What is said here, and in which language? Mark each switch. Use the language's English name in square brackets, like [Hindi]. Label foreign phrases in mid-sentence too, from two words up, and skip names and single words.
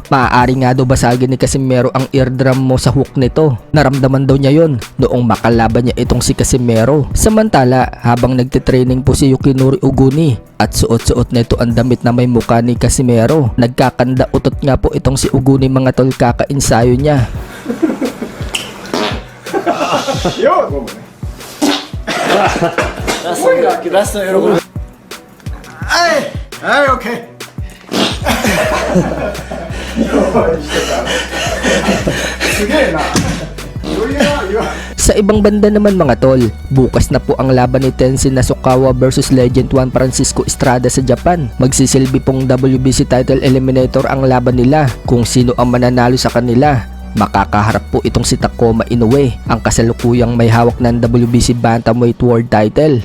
[Filipino] Maaari nga daw basagin ni Casimero ang eardrum mo sa hook nito. Naramdaman daw niya yon noong makalaban niya itong si Casimero. Samantala, habang nagtitraining po si Yukinori Uguni at suot-suot nito ang damit na may mukha ni Casimero, nagkakanda utot nga po itong si Uguni mga tol kaka-ensayo niya. [Japanese] Yo! ラスト喜ぶ。はいはい、オッケー。すげえな。 [Filipino] Sa ibang banda naman mga tol, bukas na po ang laban ni Tenshin Nasukawa vs Legend Juan Francisco Estrada sa Japan. Magsisilbi pong WBC title eliminator ang laban nila. Kung sino ang mananalo sa kanila, makakaharap po itong si Takuma Inoue, ang kasalukuyang may hawak ng WBC Bantamweight World title.